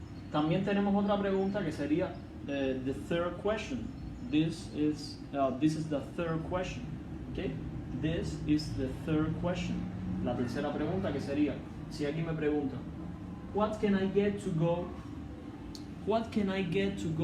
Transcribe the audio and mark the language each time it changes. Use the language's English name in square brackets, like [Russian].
[Spanish] También tenemos otra pregunta que sería [English] the third question. This is the third question. Okay? This is the third question. [Spanish] La tercera pregunta que sería, si alguien me pregunta, [English] what can I get to go to? What can I get?